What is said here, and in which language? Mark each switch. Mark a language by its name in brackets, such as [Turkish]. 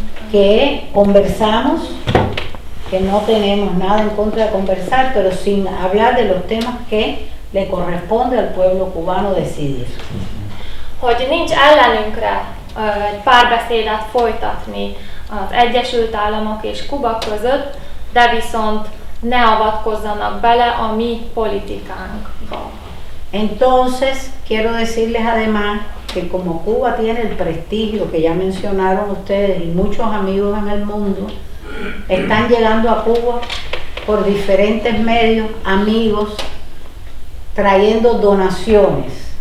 [Spanish] Que conversamos, que no tenemos nada en contra de conversar, pero sin hablar de los temas que le corresponde al pueblo cubano decidir. [Hungarian] Hogy nincs ellenünkre egy párbeszédet folytatni az Egyesült Államok és Kuba között, de viszont ne avatkozzanak bele a mi politikánkba. [Spanish] Entonces, quiero decirles además que como Cuba tiene el prestigio que ya mencionaron ustedes y muchos amigos en el mundo, están llegando a Cuba por diferentes medios, amigos, trayendo donaciones.